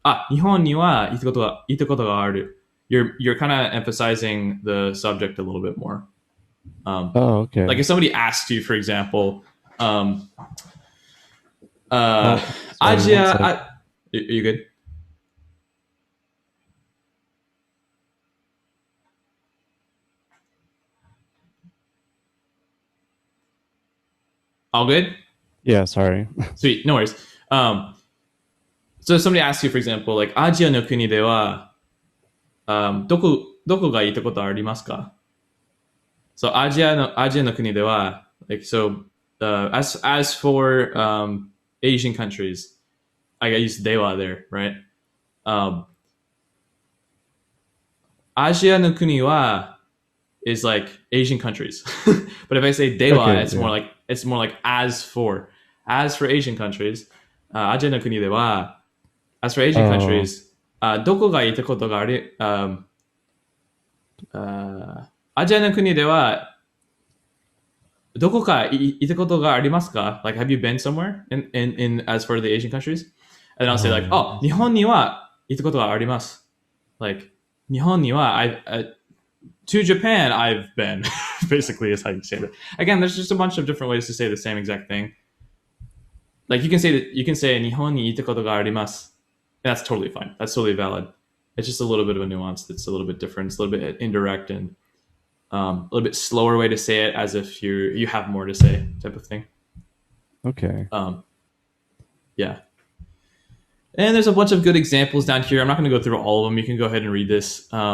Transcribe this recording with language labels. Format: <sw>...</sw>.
<ja>日本には行ったことがある.</ja> <en>You're kind of emphasizing the subject a little bit more. Okay. Like if somebody asked you, for example, Asia, are you good? All good? Yeah, sorry. Sweet, no worries. So if somebody asks you, for example, like</en> <ja>アジアの国では、どこが行ったことありますか?</ja> <en>So</en> <ja>アジアの国では</ja> <en>like so as for Asian countries, I use では there, right?</en> <ja>アジアの国は</ja> <en>is like Asian countries. But if I say</en> <ja>では</ja> <en>it's more like as for Asian countries,</en> <ja>アジアの国では</ja> <en>as for Asian countries,</en> <ja>どこが行ったことがあり、アジアの国ではどこか行ったことがありますか?</ja> <en>Like, have you been somewhere in as for the Asian countries? And I'll say like,</en> <ja>日本には行ったことがあります.</ja> <en>Like,</en> <ja>日本には</ja> <en>to Japan I've been. Basically is how you say that. Again, there's just a bunch of different ways to say the same exact thing. Like you can say</en> <ja>日本に行ったことがあります.</ja> <en>And that's totally fine. That's totally valid. It's just a little bit of a nuance that's a little bit different. It's a little bit indirect and a little bit slower way to say it, as if you have more to say, type of thing. Okay. Yeah. And there's a bunch of good examples down here. I'm not going to go through all of them. You can go ahead and read this.</en>